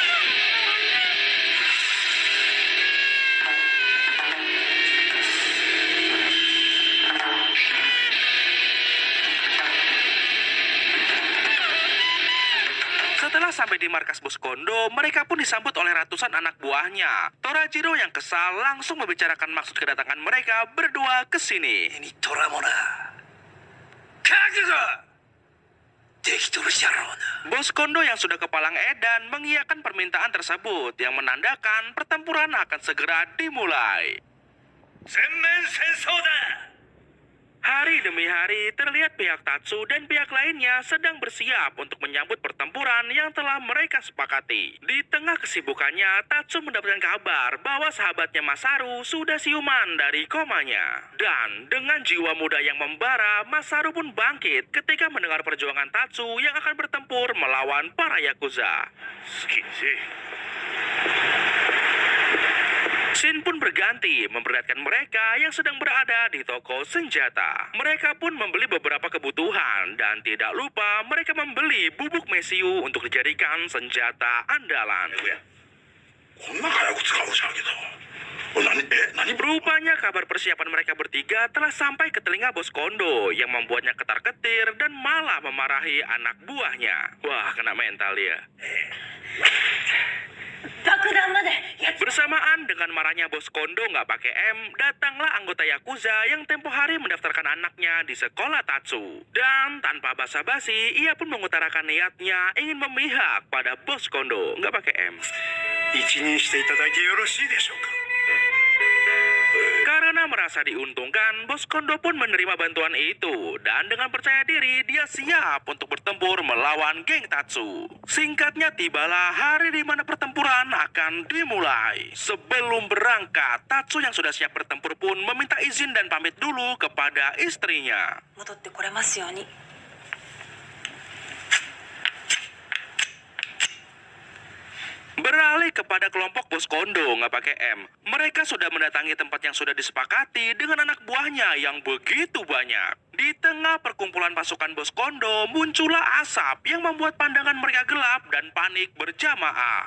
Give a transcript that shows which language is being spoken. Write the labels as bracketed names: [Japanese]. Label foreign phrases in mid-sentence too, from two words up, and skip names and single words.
[Indonesian] Setelah sampai di markas Bos Kondo, mereka pun disambut oleh ratusan anak buahnya. Torajiro yang kesal langsung membicarakan maksud kedatangan mereka berdua ke sini. Ini Toramona. Kagugo! [Japanese] できとるじゃろうな。 [Indonesian] Bos Kondo yang sudah kepalang edan mengiyakan permintaan tersebut yang menandakan pertempuran akan segera dimulai. [Japanese] 全面戦争だ。 [Indonesian] Hari demi hari terlihat pihak Tatsu dan pihak lainnya sedang bersiap untuk menyambut pertempuran yang telah mereka sepakati. Di tengah kesibukannya, Tatsu mendapatkan kabar bahwa sahabatnya Masaru sudah siuman dari komanya. Dan dengan jiwa muda yang membara, Masaru pun bangkit ketika mendengar perjuangan Tatsu yang akan bertempur melawan para Yakuza. Scene pun berganti memperlihatkan mereka yang sedang berada di toko senjata. Mereka pun membeli beberapa kebutuhan dan tidak lupa mereka membeli bubuk mesiu untuk dijadikan senjata andalan. [Japanese] こんな早く使うじゃんけど。何 [Indonesian] Rupanya kabar persiapan mereka bertiga telah sampai ke telinga Bos Kondo yang membuatnya ketar-ketir dan malah memarahi anak buahnya. Wah, kena mental dia. Bersamaan dengan marahnya Bos Kondo nggak pakai M, datanglah anggota Yakuza yang tempo hari mendaftarkan anaknya di sekolah Tatsu. Dan tanpa basa-basi, ia pun mengutarakan niatnya ingin memihak pada Bos Kondo nggak pakai M. [Japanese] 一任していただいてよろしいでしょうか。 [Indonesian] Karena merasa diuntungkan, Bos Kondo pun menerima bantuan itu. Dan dengan percaya diri, dia siap untuk bertempur melawan geng Tatsu. Singkatnya, tibalah hari di mana pertempuran akan dimulai. Sebelum berangkat, Tatsu yang sudah siap bertempur pun meminta izin dan pamit dulu kepada istrinya. [Japanese] 戻ってこれますように。 [Indonesian] Beralih kepada kelompok Bos Kondo nggak pakai M. Mereka sudah mendatangi tempat yang sudah disepakati dengan anak buahnya yang begitu banyak. Di tengah perkumpulan pasukan Bos Kondo, muncullah asap yang membuat pandangan mereka gelap dan panik berjamaah.